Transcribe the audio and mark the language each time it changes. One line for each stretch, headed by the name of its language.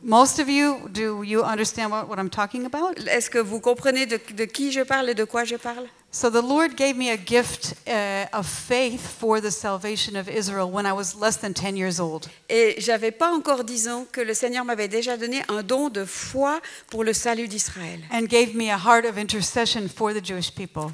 English: Most of you, do you understand what I'm talking about?
French: Est-ce que vous comprenez de qui je parle et de quoi je parle?
English: So the Lord gave me a gift of faith for the salvation of Israel when I was less than 10 years old.
French: Et j'avais pas encore 10 ans que le Seigneur m'avait déjà donné un don de foi pour le salut d'Israël.
English: And gave me a heart of intercession for the Jewish people.